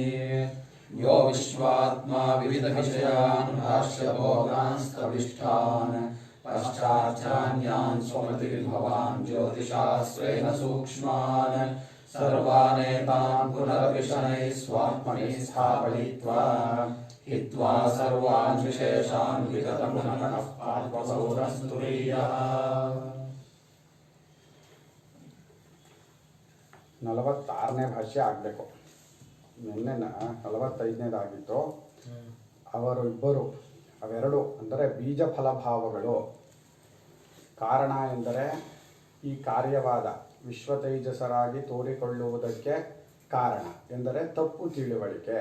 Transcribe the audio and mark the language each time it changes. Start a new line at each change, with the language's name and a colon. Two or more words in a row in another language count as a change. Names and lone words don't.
Sanskrit: यो विश्वात्मा विविधविषयान् भाष्यभोगांस्तविष्ठान् पश्चाच्चान्यान् स्वमतिर्भवान् ज्योतिषास्त्रेण सूक्ष्मान्। सर्वानेतान् पुनरपि शनैः स्वात्मनि स्थापयित्वा हित्वा सर्वान् विशेषान् विगतगुणगणः पार्थसौरस्तुरीयः।
Kannada: 46ನೇ ಭಾಷ್ಯ ಆಗಬೇಕು. ನಿನ್ನೆ 45ನೇದಾಗಿತ್ತು. ಅವರು ಇಬ್ಬರು ಅವೆರಡು ಅಂದರೆ ಬೀಜ ಫಲಭಾವಗಳು. ಕಾರಣ ಎಂದರೆ ಈ ಕಾರ್ಯವಾದ ವಿಶ್ವತೈಜಸರಾಗಿ ತೋರಿಕೊಳ್ಳುವುದಕ್ಕೆ ಕಾರಣ ಎಂದರೆ ತಪ್ಪು ತಿಳುವಳಿಕೆ.